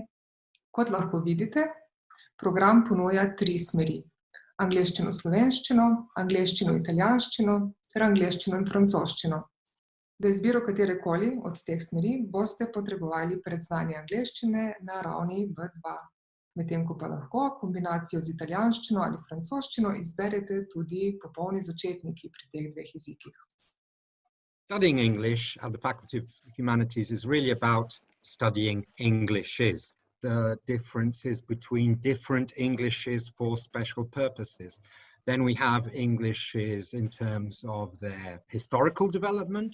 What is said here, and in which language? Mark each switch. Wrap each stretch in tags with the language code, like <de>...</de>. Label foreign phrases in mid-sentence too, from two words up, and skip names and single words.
<sl>Kot lahko vidite, program ponuja 3 smeri: angleščino-slovenščino, angleščino-italijanščino ter angleščino in francoščino. Za izbiro katerekoli od teh smeri boste potrebovali predznanje angleščine na ravni B2. Medtem ko pa lahko kombinacijo z italijanščino ali francoščino izberete tudi popolni začetniki pri teh 2 jezikih.</sl> <en>Studying English at the Faculty of Humanities is really about studying Englishes, the differences between different Englishes for special purposes. Then we have Englishes in terms of their historical development.</en>